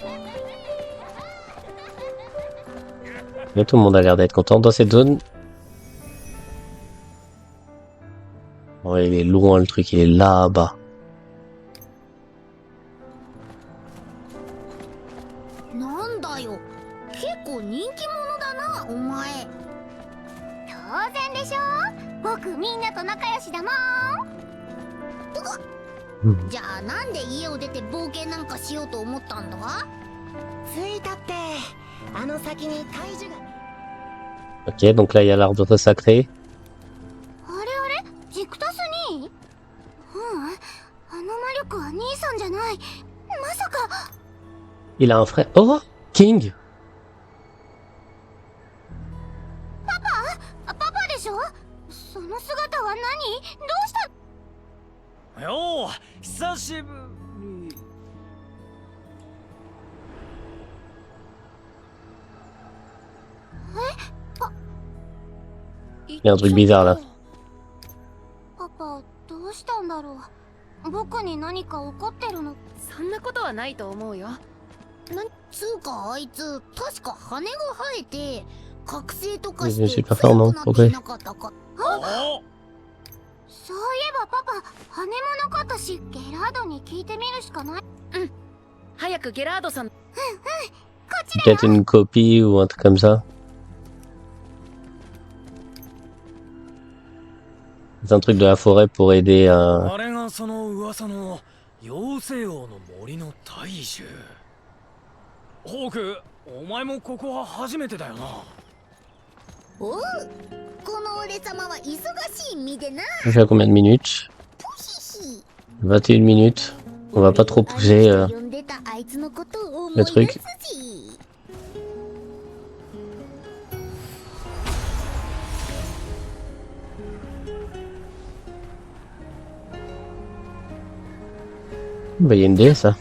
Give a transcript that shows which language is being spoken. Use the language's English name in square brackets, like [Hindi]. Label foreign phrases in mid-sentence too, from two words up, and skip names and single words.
[French] Là, tout le monde a l'air d'être content dans cette zone. Ouais, il est loin le truc, il est là-bas. [Japanese] なんだよ、結構人気者だなお前。当然でしょ、僕みんなと仲良しだもん。じゃあなんで家を出て冒険なんかしようと思ったんだ？着いたって、あの先に大樹が。 [French] Ok, donc là il y a l'arbre sacré. [Japanese] あれあれ、ジクタス兄？あの魔力は兄さんじゃない。まさか。 [French] Il a un frère. Oh, King. [Japanese] パパでしょ？その姿は何？どうした？よう久しぶり。 [French] Il y a un truc bizarre là. [Japanese] パパ、どうしたんだろう。僕に何か怒ってるの？そんなことはないと思うよ。つうかあいつ確か羽が生えて覚醒とかし [French] Je [Japanese] て [French] suis pas [Japanese] 強 [French] fort, non? [Japanese] くなって [French] Pourquoi? [Japanese] いなかったか。おそういえばパパ、羽もなかったし、ゲラードに聞いてみるしかない。早くゲラードさん。 [French] Peut-être une copie ou un truc comme ça. C'est un truc de la forêt pour aider à... [Japanese] あれがその噂の妖精王の森の大樹。ホーク、お前もここは初めてだよな。おう、この俺様は忙しい身でな。 [French] Je sais à combien de minutes? 21 minutes. On va pas trop pousser le truc. Bah, y a une déesse, ça.